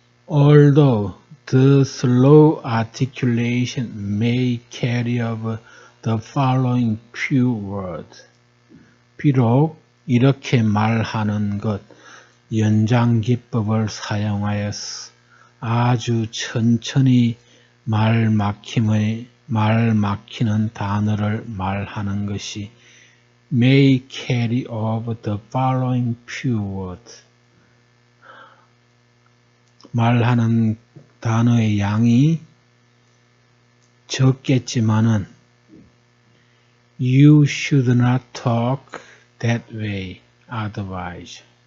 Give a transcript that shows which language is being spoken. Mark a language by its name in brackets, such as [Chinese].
[English] Although the slow articulation may carry over the following few words. [Korean] 비록 이렇게 말하는 것, 연장 기법을 사용하여서 아주 천천히 말 막히는 단어를 말하는 것이 [English] may carry over the following few words. [Korean] 말하는 단어의 양이 적겠지만은 [English] You should not talk that way otherwise.